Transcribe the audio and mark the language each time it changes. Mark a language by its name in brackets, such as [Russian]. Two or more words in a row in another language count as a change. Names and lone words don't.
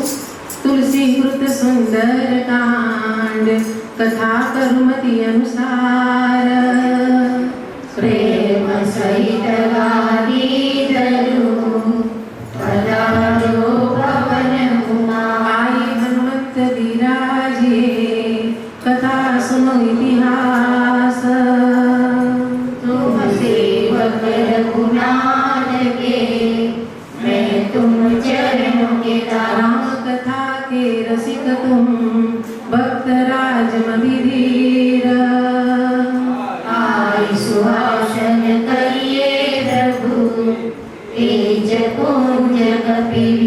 [Gujarati] તુલસી કૃત સુંદર કાંડ કથા કરુમતિ અનુસાર પ્રેમ સહિત ગાદી ધરું પધારો પવન કુમાર. [Hindi] आई हनुमंत विराजे कथा सुनो इतिहास. तुम सेवक रघुनाथ के मैं तुम चरणों के दास. राम कथा के रसिक तुम भक्त राज मदिधीर. आई सुहासन करिए प्रभु तेज पुंज कपिली.